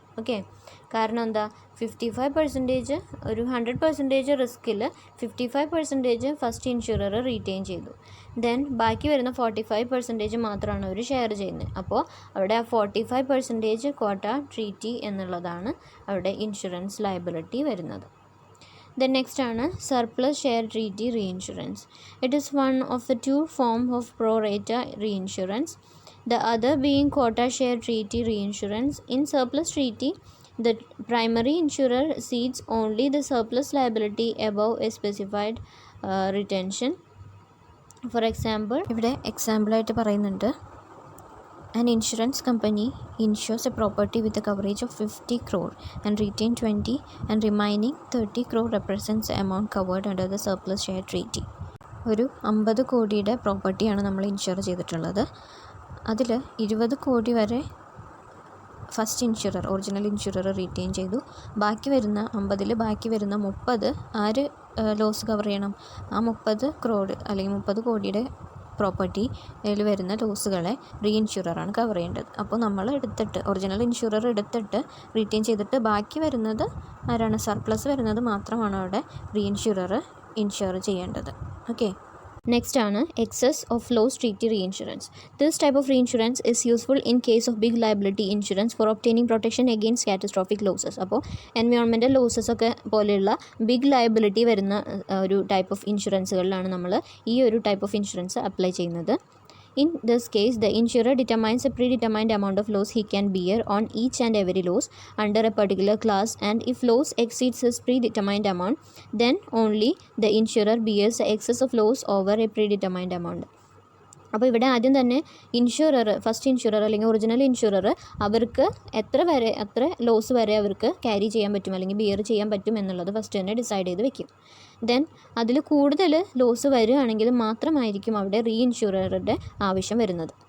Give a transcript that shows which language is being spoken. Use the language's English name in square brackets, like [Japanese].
[Malayalam] Okay, കാരണം എന്താ, 55% ഒരു 100% റിസ്കിൽ 55% ഫസ്റ്റ് ഇൻഷുറർ റീറ്റെയിൻ ചെയ്തു. ദെൻ ബാക്കി വരുന്ന 45% മാത്രമാണ് അവർ ഷെയർ ചെയ്യുന്നത്. അപ്പോൾ അവിടെ ആ 45% കോട്ട ട്രീറ്റി എന്നുള്ളതാണ് അവിടെ ഇൻഷുറൻസ് ലയബിലിറ്റി വരുന്നത്. [English] Then next ആണ് surplus share treaty reinsurance. It is one of the 2 forms of pro rata reinsurance, the other being quota share treaty reinsurance. In surplus treaty, the primary insurer cedes only the surplus liability above a specified retention. [Malayalam] For example, ഇവിടെ എക്സാമ്പിളായിട്ട് പറയുന്നുണ്ട്. [English] An insurance company insures a property with a coverage of 50 crore and retain 20 and remaining 30 crore represents the amount covered under the surplus share treaty. [Malayalam] ഒരു 50 കോടിയുടെ പ്രോപ്പർട്ടിയാണ് നമ്മൾ insure ചെയ്തിട്ടുള്ളത്. അതിൽ 20 കോടി വരെ first insurer, original insurer retain ചെയ്തു. ബാക്കി വരുന്ന 50-ൽ ബാക്കി വരുന്ന 30 ആര് ലോസ് കവർ ചെയ്യണം? ആ 30 crore അല്ലെങ്കിൽ 30 കോടിയുടെ പ്രോപ്പർട്ടിയിൽ വരുന്ന ലോസുകളെ റീ ഇൻഷുററാണ് കവർ ചെയ്യേണ്ടത്. അപ്പോൾ നമ്മൾ എടുത്തിട്ട് ഒറിജിനൽ ഇൻഷുറർ എടുത്തിട്ട് റീറ്റെയിൻ ചെയ്തിട്ട് ബാക്കി വരുന്നത് ആരാണ്? സർപ്ലസ് വരുന്നത് മാത്രമാണ് അവിടെ റീ ഇൻഷുറർ ഇൻഷുർ ചെയ്യേണ്ടത്. ഓക്കെ, [English] Next ആണ് excess of loss treaty reinsurance. This type of reinsurance is useful in case of big liability insurance for obtaining protection against catastrophic losses. [Malayalam] അപ്പോൾ എൻവയോൺമെൻറ്റൽ ലോസസ് ഒക്കെ പോലെയുള്ള big liability വരുന്ന ഒരു type of ഇൻഷുറൻസുകളിലാണ് നമ്മൾ ഈ ഒരു type of insurance apply ചെയ്യുന്നത്. [English] In this case, the insurer determines a predetermined amount of loss he can bear on each and every loss under a particular class, and if loss exceeds his predetermined amount, then only the insurer bears the excess of loss over a predetermined amount. [Malayalam] അപ്പോൾ ഇവിടെ ആദ്യം തന്നെ first insurer അല്ലെങ്കിൽ original insurer അവർക്ക് എത്ര loss വരെ അവർക്ക് carry ചെയ്യാൻ പറ്റും അല്ലെങ്കിൽ ബിയർ ചെയ്യാൻ പറ്റും എന്നുള്ളത് ഫസ്റ്റ് തന്നെ ഡിസൈഡ് ചെയ്ത് വെക്കും. ദെൻ അതിൽ കൂടുതൽ ലോസ് വരികയാണെങ്കിൽ മാത്രമായിരിക്കും അവിടെ റീഇൻഷുററുടെ ആവശ്യം വരുന്നത്.